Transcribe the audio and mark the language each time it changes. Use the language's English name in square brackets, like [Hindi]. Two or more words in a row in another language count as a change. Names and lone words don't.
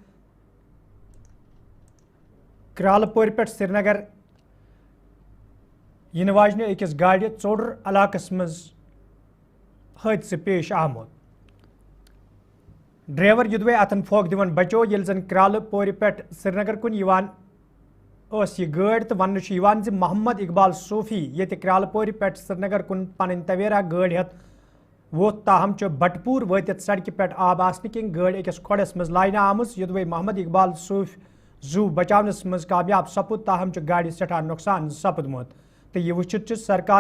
[Kashmiri] کرال پور پہ سری نگر ین واجنہ اکس گاڑی ژوٚر علاقس مز حادثہ پیش آمت ڈرائیور یدوے اتن پھوک دِوان بچو یل زن کرال پور پہ سری نگر کن یہ گاڑی تو ون محمد اقبال صوفی یہ کرال پور پہ سری نگر کن پن تویرا گاڑی ہتھ ووت تاہم بٹ پور واتت سڑکہ پہ آب آسن کن گاڑی اکس کھوڑس مز لاینہ آمز یدوے محمد اقبال صوفی زو بچاونس مز کامیاب سپد تاہم گاڑی سٹھا نقصان سپدمت تو یہ وچت سرکار